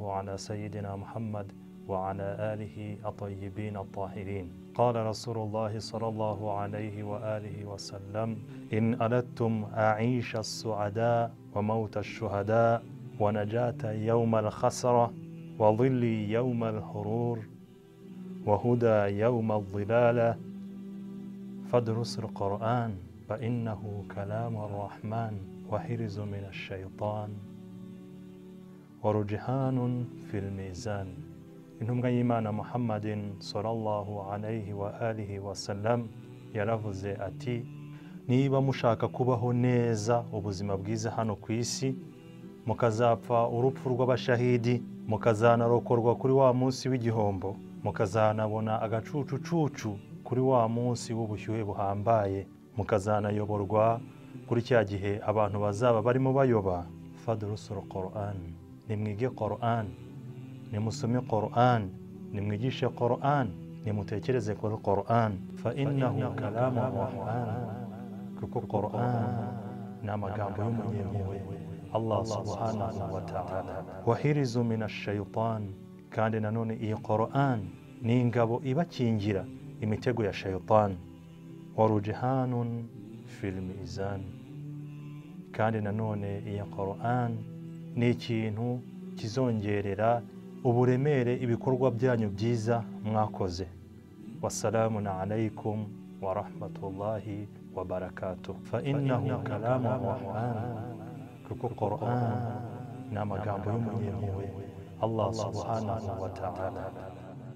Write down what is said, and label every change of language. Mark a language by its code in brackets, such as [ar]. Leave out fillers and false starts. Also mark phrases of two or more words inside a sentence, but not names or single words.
[ar] على سيدنا محمد وعلى آله الطيبين الطاهرين قال رسول الله صلى الله عليه وآله وسلم إن أردتم أعيش السعداء وموت الشهداء ونجاة يوم الخسرة وظل يوم الحرور وهدى يوم الظلالة فادرس القرآن فإنه كلام الرحمن وحرز من الشيطان ورجحان في الميزان [rw] intumwa y'Imana [ar] محمد صلى الله عليه وآله وسلم [rw] yaravuze ati niba mushaka kubaho neza ubuzima bwiza hano ku isi mukazapfa urupfu rw'abashahidi mukazanarokorwa kuri wa munsi w'igihombo mukazanabona agacucucucu kuri wa munsi w'ubushyuhe buhambaye mukazanayoborwa kuri cya gihe abantu bazaba barimo bayoba [ar] فادرسوا القرآن [rw] nimwige Qur'an nimusome Qur'an nimwigishe Qur'an nimutekereze kuri Qur'an [ar] فإنه كلام الرحمن [rw] kuko Qur'an ni amagambo y'umunyempuhwe [ar] الله سبحانه وتعالى وحرز من الشيطان [rw] kandi nanone iyi Qur'an ni ingabo ibakingira imitego ya shaytan [ar] ورجحان في الميزان [rw] kandi nanone iyi Qur'an ni ikintu kizongerera uburemere ibikorwa byanyu byiza mwakoze. [ar] والسلام عليكم ورحمة الله وبركاته. فإنه كلام الرحمن [rw] kuko Qur'an ni amagambo y'umunyempuhwe [ar] الله سبحانه وتعالى.